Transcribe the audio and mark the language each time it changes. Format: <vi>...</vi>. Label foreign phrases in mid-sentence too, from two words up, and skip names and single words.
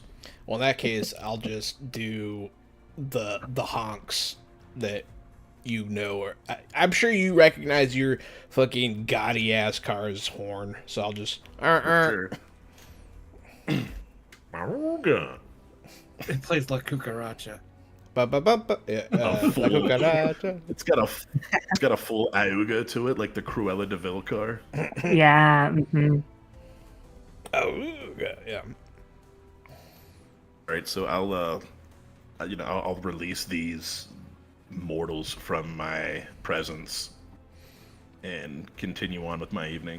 <en>Well, in that case, I'll just do the honks that you know, or I'm sure you recognize your fucking gaudy ass car's horn. So I'll just Sure. Maruga. It plays La Cucaracha. ba ba ba ba. Yeah, full- la cucaracha. It's got a full Iuga to it, like the Cruella de Vil car. Yeah. Oh, yeah. All right, so I'll release these mortals from my presence and continue on with my evening.</en>